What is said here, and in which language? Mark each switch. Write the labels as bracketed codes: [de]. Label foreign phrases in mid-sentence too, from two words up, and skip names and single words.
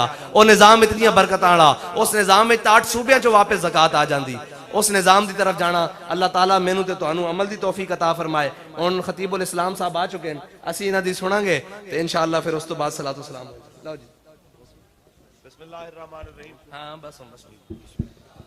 [pa] ਵੋ ਨਿਜ਼ਾਮ ਇਤਨੀ ਬਰਕਤਾਂ ਵਾਲਾ, ਉਸ ਨਿਜ਼ਾਮ ਮੇਂ 8 ਸੂਬਿਆਂ ਚੋ ਵਾਪਸ ਜ਼ਕਾਤ ਆ ਜਾਂਦੀ। [ur] اس نظام کی طرف جانا. [pa] ਅੱਲਾਹ ਤਾਲਾ ਮੈਨੂ ਤੇ ਤੁਹਾਨੂ ਅਮਲ ਕੀ ਤੌਫ਼ੀਕ ਅਤਾ ਫ਼ਰਮਾਏ। ਹੁਣ ਖ਼ਤੀਬੁਲ ਇਸਲਾਮ ਸਾਹਬ ਆ ਚੁਕੇ ਹੈਂ, ਅਸੀਂ ਇਨ੍ਹਾਂ ਦੀ ਸੁਣਾਂਗੇ ਤੇ ਇੰਸ਼ਾਅੱਲਾਹ ਫਿਰ ਉਸ ਤੋ ਬਾਅਦ ਸਲਾਤੋ ਸਲਾਮ। ਲੋ ਜੀ, [ar] بسم الله الرحمن الرحيم. [ur] ہاں بس.